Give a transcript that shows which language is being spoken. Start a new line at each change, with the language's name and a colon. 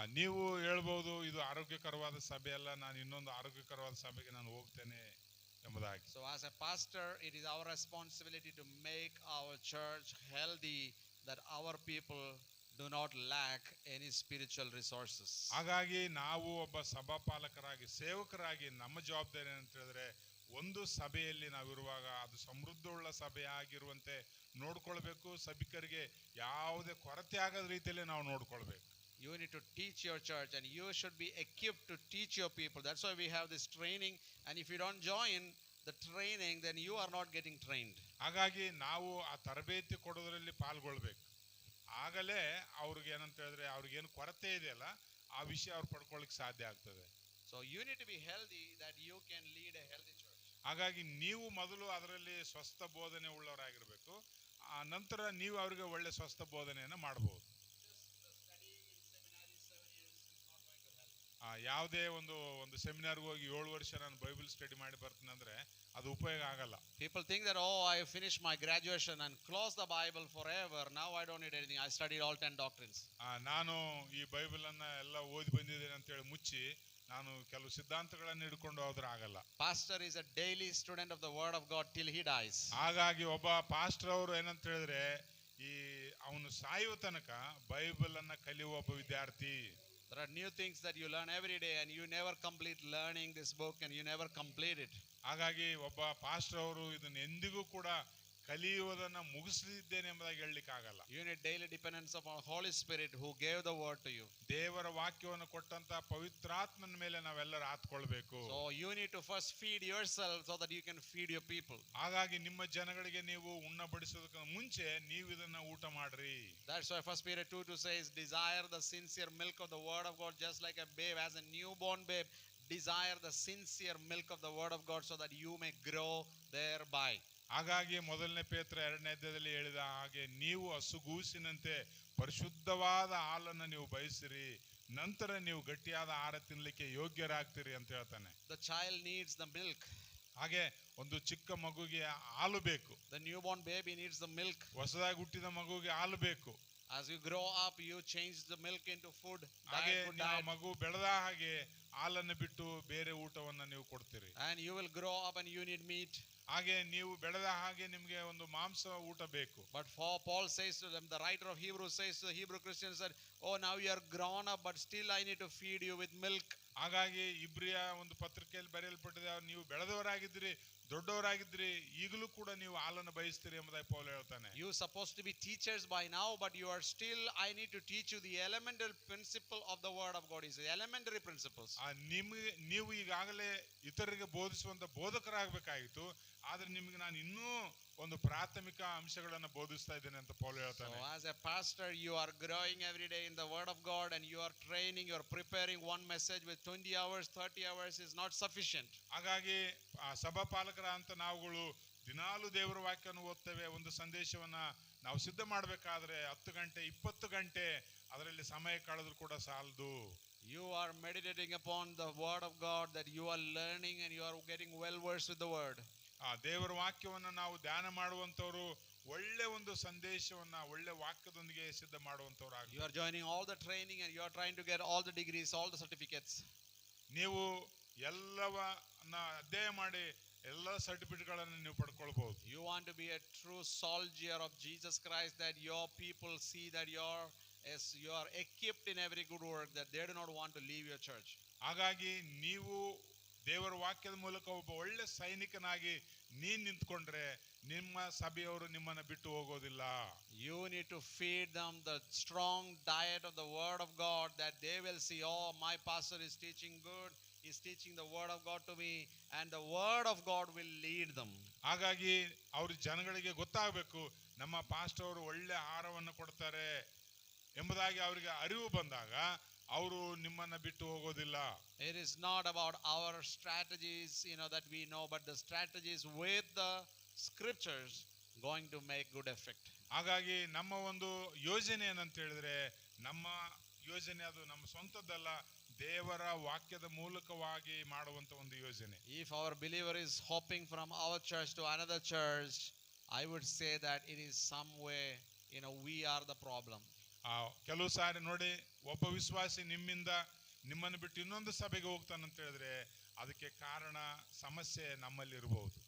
Kannada: ನೀವು ಹೇಳ್ಬಹುದು ಇದು ಆರೋಗ್ಯಕರವಾದ ಸಭೆ ಅಲ್ಲ, ನಾನು ಇನ್ನೊಂದು ಆರೋಗ್ಯಕರವಾದ ಸಭೆಗೆ ನಾನು ಹೋಗ್ತೇನೆ ಎಂಬುದಾಗಿ.
English: So as a pastor, it is our responsibility to make our church healthy, that our people do not lack any spiritual resources.
Kannada: ಹಾಗಾಗಿ ನಾವು ಒಬ್ಬ ಸಭಾಪಾಲಕರಾಗಿ, ಸೇವಕರಾಗಿ ನಮ್ಮ ಜವಾಬ್ದಾರಿ ಏನಂತ ಹೇಳಿದ್ರೆ, ಒಂದು ಸಭೆಯಲ್ಲಿ ನಾವಿರುವಾಗ ಅದು ಸಮೃದ್ಧವುಳ್ಳ ಸಭೆ ಆಗಿರುವಂತೆ ನೋಡ್ಕೊಳ್ಬೇಕು. ಸಭಿಕರಿಗೆ ಯಾವುದೇ ಕೊರತೆ ಆಗದ ರೀತಿಯಲ್ಲಿ ನಾವು ನೋಡ್ಕೊಳ್ಬೇಕು.
English: You need to teach your church, and you should be equipped to teach your people. That's why we have this training, and if you don't join the training, then you are not getting trained.
Kannada: ಹಾಗಾಗಿ ನಾವು ಆ ತರಬೇತಿ ಕೊಡೋದ್ರಲ್ಲಿ ಪಾಲ್ಗೊಳ್ಬೇಕು. ಆಗಲೇ ಅವ್ರಿಗೆ ಏನಂತ ಹೇಳಿದ್ರೆ ಅವ್ರಿಗೇನು ಕೊರತೆ ಇದೆಯಲ್ಲ ಆ ವಿಷಯ ಅವ್ರು ಪಡ್ಕೊಳ್ಳಿಕ್ಕೆ ಸಾಧ್ಯ ಆಗ್ತದೆ.
English: So you need to be healthy that you can lead a healthy church.
Kannada: ಹಾಗಾಗಿ ನೀವು ಮೊದಲು ಅದರಲ್ಲಿ ಸ್ವಸ್ಥ ಬೋಧನೆ ಉಳ್ಳವರಾಗಿರ್ಬೇಕು. ಆ ನಂತರ ನೀವು ಅವರಿಗೆ ಒಳ್ಳೆ ಸ್ವಸ್ಥ ಬೋಧನೆಯನ್ನು ಮಾಡಬಹುದು. ಯಾವುದೇ ಒಂದು ಸೆಮಿನಾರ್ಗೆ ಹೋಗಿ 7 ವರ್ಷ ನಾನು ಬೈಬಲ್ ಸ್ಟಡಿ ಮಾಡಿ ಬರ್ತೀನಿ ಅಂದ್ರೆ ಅದು ಉಪಯೋಗ ಆಗಲ್ಲ.
English: People think that I finished my graduation and closed the Bible forever. Now I don't need anything. I studied all 10 doctrines.
Kannada: ನಾನು ಈ ಬೈಬಲ್ ಅನ್ನ ಎಲ್ಲ ಓದಿ ಬಂದಿದ್ದೇನೆ ಅಂತ ಹೇಳಿ ಮುಚ್ಚಿ ನಾನು ಕೆಲವು ಸಿದ್ಧಾಂತಗಳನ್ನು ಹಿಡ್ಕೊಂಡು ಹೋದ್ರೆ ಆಗಲ್ಲ.
English: Pastor is a daily student of the word of God till he dies.
Kannada: ಹಾಗಾಗಿ ಒಬ್ಬ ಪಾಸ್ಟರ್ ಅವರು ಏನಂತ ಹೇಳಿದ್ರೆ ಈ ಅವನು ಸಾಯುವ ತನಕ ಬೈಬಲ್ ಅನ್ನ ಕಲಿಯುವ ಒಬ್ಬ ವಿದ್ಯಾರ್ಥಿ.
English: There are new things that you learn every day, and you never complete learning this book, and you never complete it.
Kannada: ಹಾಗಾಗಿ ಒಬ್ಬ ಪಾಸ್ಟರ್ ಅವರು ಇದನ್ನ ಎಂದಿಗೂ ಕೂಡ ಕಲಿಯುವುದನ್ನ ಮುಗಿಸಲಿದ್ದೇನೆ ಎಂಬುದಾಗಿ ಹೇಳಲಿಕ್ಕೆ ಆಗಲ್ಲ.
English: You need daily dependence upon Holy Spirit who gave the word to you.
Kannada: ದೇವರ ವಾಕ್ಯವನ್ನು ಕೊಟ್ಟಂತ ಪವಿತ್ರಾತ್ಮನ ಮೇಲೆ ನಾವೆಲ್ಲರೂ ಆತ್ಕೊಳ್ಬೇಕು.
English: So you need to first feed yourself so that you can feed your people.
Kannada: ಹಾಗಾಗಿ ನಿಮ್ಮ ಜನಗಳಿಗೆ ನೀವು ಉಣ್ಣ ಬಡಿಸೋದಕ್ಕೆ ಮುಂಚೆ ನೀವು ಇದನ್ನ ಊಟ ಮಾಡ್ರಿ.
English: That's why 1 Peter 2:2 says, desire the sincere milk of the word of God, just like a babe, as a newborn babe desire the sincere milk of the word of God, so that you may grow thereby.
Kannada: ಹಾಗಾಗಿ ಮೊದಲನೇ ಪೇತ್ರ 2ನೇ ಅಧ್ಯಾಯದಲ್ಲಿ ಹೇಳಿದ ಹಾಗೆ ನೀವು ಹಸುಗೂಸಿನಂತೆ ಪರಿಶುದ್ಧವಾದ ಹಾಲನ್ನು ನೀವು ಬಯಸಿರಿ, ನಂತರ ನೀವು ಗಟ್ಟಿಯಾದ ಆಹಾರ ತಿನ್ಲಿಕ್ಕೆ ಯೋಗ್ಯರಾಗ್ತೀರಿ ಅಂತ ಹೇಳ್ತಾನೆ.
English: The child needs the milk.
Kannada: ಹಾಗೆ ಒಂದು ಚಿಕ್ಕ ಮಗುಗೆ ಹಾಲು ಬೇಕು.
English: The newborn baby needs the milk.
Kannada: ಹೊಸದಾಗಿ ಹುಟ್ಟಿದ ಮಗುಗೆ ಹಾಲು ಬೇಕು.
English: As you grow up, you change the milk into food.
Kannada: ಹಾಗೆ
English: Food
Kannada: ನೀವು
English: diet.
Kannada: ಮಗು ಬೆಳೆದ ಹಾಗೆ ಹಾಲನ್ನು ಬಿಟ್ಟು ಬೇರೆ ಊಟವನ್ನ ನೀವು ಕೊಡ್ತೀರಿ.
English: And you will grow up and you need meat.
Kannada: ಹಾಗೆ ನೀವು ಬೆಳೆದ ಹಾಗೆ ನಿಮ್ಗೆ ಒಂದು ಮಾಂಸ ಊಟ ಬೇಕು.
English: But for Paul says to them, the writer of Hebrews says to the Hebrew Christians that, oh, now you are grown up, but still I need to feed you with milk.
Kannada: ಹಾಗಾಗಿ ಇಬ್ರಿಯ ಒಂದು ಪತ್ರಿಕೆಯಲ್ಲಿ ಬರೆಯಲ್ಪಟ್ಟಿದೆ, ನೀವು ಬೆಳೆದವರಾಗಿದ್ರಿ, ದೊಡ್ಡವರಾಗಿದ್ರಿ, ಈಗಲೂ ಕೂಡ ನೀವು ಹಾಲನ್ನು ಬಯಸ್ತೀರಿ ಎಂಬುದಾಗಿ ಪೌಲ್ ಹೇಳ್ತಾನೆ.
English: You supposed to be teachers by now, but you are still, I need to teach you the elemental principle of the word of God. Is the elementary principles.
Kannada: ನಿಮಗೆ ನೀವು ಈಗಾಗಲೇ ಇತರರಿಗೆ ಬೋಧಿಸುವಂತ ಬೋಧಕರಾಗಬೇಕಾಗಿತ್ತು, ಆದ್ರೆ ನಿಮಗೆ ನಾನು ಇನ್ನೂ ಒಂದು ಪ್ರಾಥಮಿಕ ಅಂಶಗಳನ್ನು ಬೋಧಿಸ್ತಾ ಇದ್ದೇನೆ ಅಂತ ಪೌಲ್ ಹೇಳ್ತಾನೆ.
English: So as a pastor, you are growing every day in the word of God, and you are training, you are preparing one message with 20 hours, 30 hours is not sufficient.
Kannada: ಹಾಗಾಗಿ ಸಭಾಪಾಲಕರ ಅಂತ ನಾವುಗಳು ದಿನಾಲು ದೇವರ ವಾಕ್ಯವನ್ನು ಓದ್ತೇವೆ. ಒಂದು ಸಂದೇಶವನ್ನ ನಾವು ಸಿದ್ಧ ಮಾಡಬೇಕಾದ್ರೆ 10 ಗಂಟೆ 20 ಗಂಟೆ ಅದರಲ್ಲಿ ಸಮಯ ಕಳೆದ್ರು ಕೂಡ ಸಾಲದು.
English: You are meditating upon the word of God, that you are learning and you are getting well versed with the word.
Kannada: ದೇವರ ವಾಕ್ಯವನ್ನ ನಾವು ಧ್ಯಾನ ಮಾಡುವಂತವರು, ಒಳ್ಳೆ ಒಂದು ಸಂದೇಶವನ್ನ ಒಳ್ಳೆ ವಾಕ್ಯದೊಂದಿಗೆ ಸಿದ್ಧ ಮಾಡುವಂತವ್ರು.
English: You are joining all the training and you are trying to get all the degrees, all the certificates.
Kannada: ನೀವು ಎಲ್ಲವನ್ನ ಅಧ್ಯಯನ ಮಾಡಿ ಎಲ್ಲ ಸರ್ಟಿಫಿಕೇಟ್ಗಳನ್ನು ನೀವು ಪಡ್ಕೊಳ್ಬಹುದು.
English: You want to be a true soldier of Jesus Christ, that your people see that you are equipped in every good work, that they do not want to leave your church.
Kannada: ಹಾಗಾಗಿ ನೀವು ದೇವರ ವಾಕ್ಯದ ಮೂಲಕ ಒಬ್ಬ ಒಳ್ಳೆ ಸೈನಿಕನಾಗಿ ನೀನ್ ನಿಂತ್ಕೊಂಡ್ರೆ ನಿಮ್ಮ ಸಭೆಯವರು ನಿಮ್ಮನ್ನ ಬಿಟ್ಟು ಹೋಗೋದಿಲ್ಲ.
English: You need to feed them the strong diet of the word of God, that they will see, oh, my pastor is teaching good, is teaching the word of God to me, and the word of God will lead them.
Kannada: ಹಾಗಾಗಿ ಅವ್ರ ಜನಗಳಿಗೆ ಗೊತ್ತಾಗಬೇಕು, ನಮ್ಮ pastor ಅವರು ಒಳ್ಳೆ ಆಹಾರವನ್ನು ಕೊಡ್ತಾರೆ ಎಂಬುದಾಗಿ ಅವರಿಗೆ ಅರಿವು ಬಂದಾಗ ಅವರು ನಿಮ್ಮನ್ನ ಬಿಟ್ಟು ಹೋಗೋದಿಲ್ಲ.
English: It is not about our strategies, that we know, but the strategies with the scriptures going to make good effect.
Kannada: ಹಾಗಾಗಿ ನಮ್ಮ ಒಂದು ಯೋಜನೆ ಏನಂತ ಹೇಳಿದ್ರೆ, ನಮ್ಮ ಯೋಜನೆ ಅದು ನಮ್ಮ ಸ್ವಂತದ್ದಲ್ಲ, ದೇವರ ವಾಕ್ಯದ ಮೂಲಕವಾಗಿ ಮಾಡುವಂತ ಒಂದು ಯೋಜನೆ.
English: If our believer is hopping from our church to another church, I would say that it is some way, we are the problem.
Kannada: ಕೆಲವು ಸಾರಿ ನೋಡಿ, ಒಬ್ಬ ವಿಶ್ವಾಸಿ ನಿಮ್ಮನ್ನು ಬಿಟ್ಟು ಇನ್ನೊಂದು ಸಭೆಗೆ ಹೋಗ್ತಾನಂತ ಹೇಳಿದ್ರೆ ಅದಕ್ಕೆ ಕಾರಣ ಸಮಸ್ಯೆ ನಮ್ಮಲ್ಲಿ ಇರಬಹುದು.